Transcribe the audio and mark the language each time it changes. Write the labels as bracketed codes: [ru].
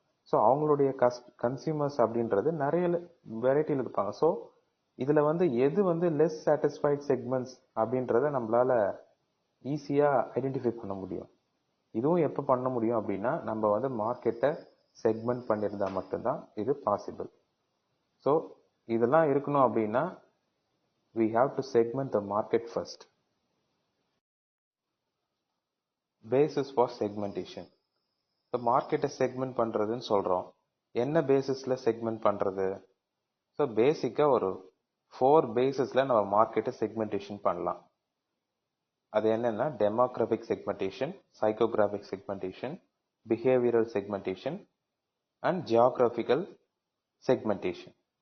[ta] So அவங்களுடைய consumers அப்படின்றது நிறைய வெரைட்டியில் இருப்பாங்க. ஸோ இதுல வந்து எது வந்து லெஸ் சாட்டிஸ்ஃபைட் செக்மெண்ட்ஸ் அப்படின்றத நம்மளால ஈஸியா ஐடென்டிஃபை பண்ண முடியும். இதுவும் எப்போ பண்ண முடியும் அப்படின்னா நம்ம வந்து மார்க்கெட்டை செக்மெண்ட் பண்ணியிருந்தா மட்டும்தான் இது பாசிபிள். [en] so [ta] இதெல்லாம் இருக்கணும் அப்படின்னா [en] we have to segment the market first. Basis for segmentation. [ta] இப்போ மார்க்கெட்டை செக்மெண்ட் பண்றதுன்னு சொல்றோம். என்ன பேசிஸ்ல செக்மெண்ட் பண்றது? ஸோ பேசிக்கா ஒரு 4 பேசிஸ்ல நம்ம மார்க்கெட்டை செக்மெண்டேஷன் பண்ணலாம். அது என்னன்னா demographic segmentation, சைக்கோகிராபிக் segmentation, behavioural segmentation and geographical segmentation.